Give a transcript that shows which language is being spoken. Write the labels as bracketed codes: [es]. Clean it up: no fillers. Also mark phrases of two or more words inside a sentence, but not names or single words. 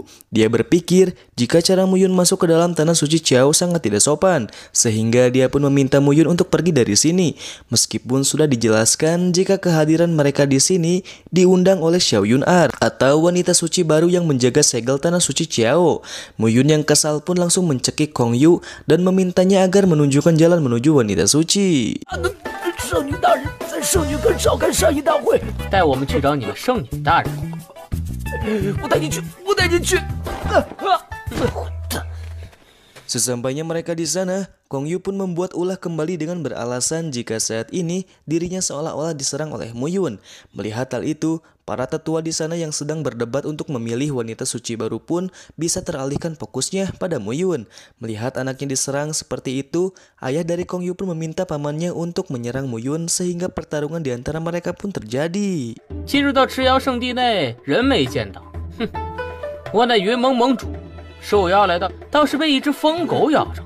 [id] Dia berpikir jika cara Muyun masuk ke dalam tanah suci Chiao sangat tidak sopan, sehingga dia pun meminta Muyun untuk pergi dari sini. Meskipun sudah dijelaskan jika kehadiran mereka di sini diundang oleh Xiao Yun Er atau wanita suci baru yang menjaga segel tanah suci Chiao. Muyun yang kesal pun langsung mencekik Kongyu dan memintanya agar menunjukkan jalan menuju wanita suci. [zh] 圣女大人，在圣女根召开善意大会，带我们去找你们圣女大人。我带你去，我带你去。 [id] Sesampainya mereka di sana, Kongyu pun membuat ulah kembali dengan beralasan jika saat ini dirinya seolah-olah diserang oleh Muyun. Melihat hal itu, para tetua di sana yang sedang berdebat untuk memilih wanita suci baru pun bisa teralihkan fokusnya pada Muyun. Melihat anaknya diserang seperti itu, ayah dari Kongyu pun meminta pamannya untuk menyerang Muyun sehingga pertarungan di antara mereka pun terjadi. [zh] 进入到赤妖圣地内，人没见到，哼！我乃云盟盟主，受邀来到，倒是被一只疯狗咬着了。